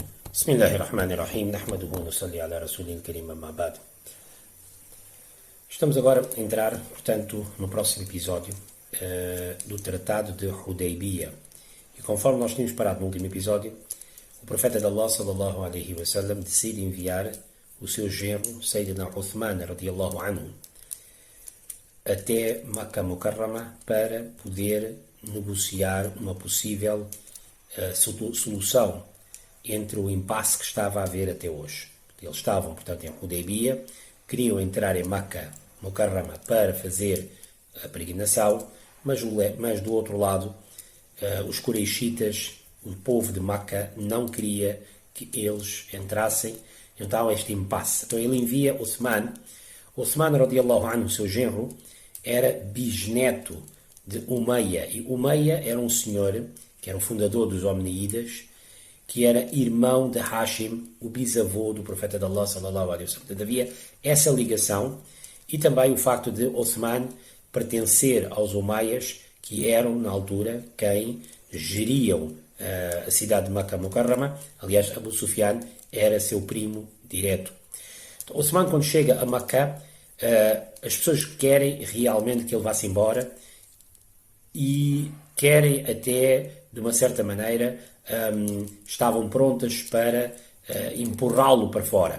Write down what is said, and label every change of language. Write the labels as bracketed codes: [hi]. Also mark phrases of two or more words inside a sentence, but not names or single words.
[ar] بسم الله الرحمن الرحيم نحمده ونصلي على رسول الكريم أما بعد. [pt] Estamos agora a entrar, portanto, no próximo episódio do Tratado de Hudaybiyah. E conforme nós tínhamos parado no último episódio, o profeta de Allah, [ar] صلى الله عليه وسلم, [pt] decide enviar o seu genro, [ar] سيدنا عثمان رضي الله عنه, [pt] até Makkah Mukarrama para poder negociar uma possível solução entre o impasse que estava a haver até hoje. Eles estavam, portanto, em Hudaybiyah, queriam entrar em Makkah Mukarrama para fazer a peregrinação, mas do outro lado, os Quraishitas, o povo de Makkah, não queria que eles entrassem, então este impasse. Então ele envia Uthman [ar] رضي الله عنه, [pt] seu genro, era bisneto de Umayya, e Umayya era um senhor que era o fundador dos Omníidas, que era irmão de Hashim, o bisavô do profeta de Allah, [ar] صلى الله عليه وسلم. [pt] Portanto, havia essa ligação e também o facto de Uthman pertencer aos Umayas, que eram, na altura, quem geriam a cidade de Makkah Mukarrama. Aliás, Abu Sufyan era seu primo direto. Então, Uthman, quando chega a Makkah, as pessoas querem realmente que ele vá-se embora e querem até, de uma certa maneira, estavam prontas para empurrá-lo para fora.